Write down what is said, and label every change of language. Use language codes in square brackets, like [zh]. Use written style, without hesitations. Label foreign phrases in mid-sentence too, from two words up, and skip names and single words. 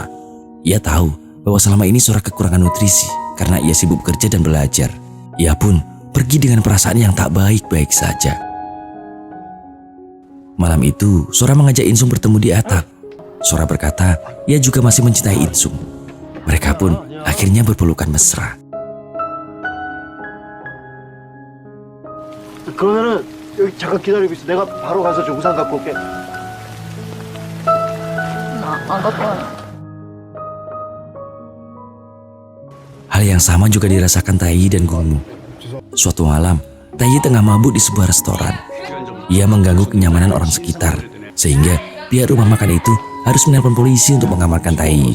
[id] Ia tahu bahwa selama ini Sora kekurangan nutrisi karena ia sibuk bekerja dan belajar. Ia pun pergi dengan perasaan yang tak baik-baik saja. Malam itu, Sora mengajak Insung bertemu di atap. Sora berkata, ia juga masih mencintai Insung. Mereka pun akhirnya berpelukan mesra. [ko] 그러면은 여기 잠깐 기다리고 있어. 내가 바로 가서 저 우산 갖고 올게. 안 갖고 와요. [id] Hal yang sama juga dirasakan Taeyi dan Gungmu. Suatu malam, Taeyi tengah mabuk di sebuah restoran. Ia mengganggu kenyamanan orang sekitar, sehingga pihak rumah makan itu harus menelpon polisi untuk mengamankan Taeyi.